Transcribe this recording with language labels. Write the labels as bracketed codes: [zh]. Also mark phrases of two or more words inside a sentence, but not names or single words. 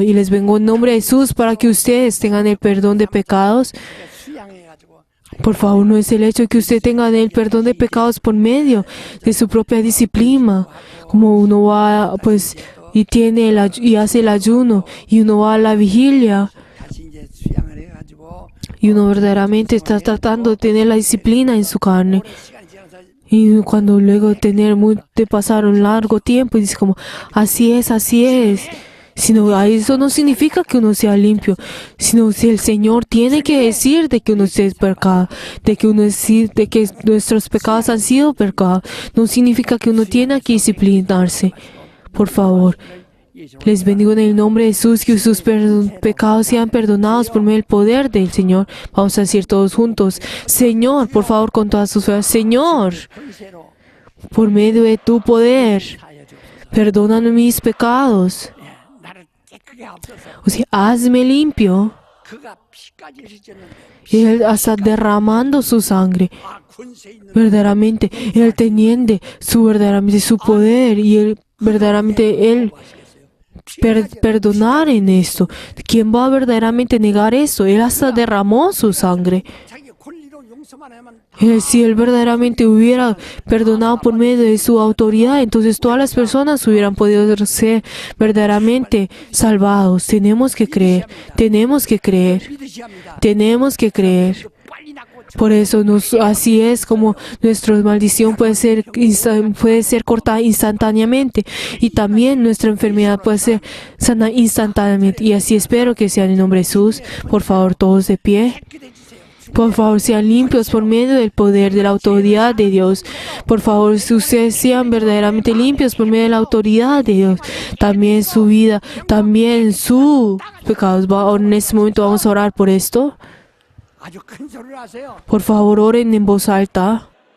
[es] Y les vengo en nombre de Jesús para que ustedes tengan el perdón de pecados. [ko] 수양해가지고 [es] Por favor, no es el hecho de que usted tenga el perdón de pecados por medio de su propia disciplina, como uno va pues y tiene y hace el ayuno y uno va a la vigilia. [ko] 다시 이제 수양을 해가지고 [es] Y uno verdaderamente está tratando de tener la disciplina en su carne. [ko] 시간이 지나서 [es] Y cuando luego de pasar un largo tiempo, y dice como, así es. Sino eso no significa que uno sea limpio, sino si el Señor tiene que decir de que uno es pecado, de que nuestros pecados han sido pecados, no significa que uno tiene que disciplinarse. Por favor, les bendigo en el nombre de Jesús, que sus pecados sean perdonados por medio del poder del Señor. Vamos a decir todos juntos, Señor, por favor, con todas sus fuerzas, Señor, [ko] 권세로 [es] por medio de tu poder, [ko] 하여 주옵소서. [es] perdóname mis pecados. [ko] 나를 깨끗게 하옵소서. [es] O sea, hazme limpio. [ko] 그가 피까지 흘렸는데 [es] Y Él hasta derramando su sangre. [ko] 아 권세 있는 [es] Verdaderamente, Él teniendo su poder y Él verdaderamente Él perdonar en esto. ¿Quién va a verdaderamente negar eso? Él hasta derramó su sangre. [ko] 자기 권리로 용서만 하면 [es] Si Él verdaderamente hubiera perdonado por medio de su autoridad, entonces todas las personas hubieran podido ser verdaderamente salvados. Tenemos que creer, [ko] 믿으셔야 합니다. [es] tenemos que creer. [ko] 빨리 낫고 [es] Por eso así es como nuestra maldición puede ser cortada instantáneamente, y también nuestra enfermedad puede ser sana instantáneamente. Y así espero que sea en el nombre de Jesús. Por favor, todos de pie. [ko] 깨끗해 주세요. [es] Por favor, sean limpios por medio del poder de la autoridad de Dios. Por favor, si ustedes sean verdaderamente limpios por medio de la autoridad de Dios. También su vida, también sus pecados. En este momento vamos a orar por esto. [ko] 아주 큰 소리를 하세요. [es] Por favor, oren en voz alta.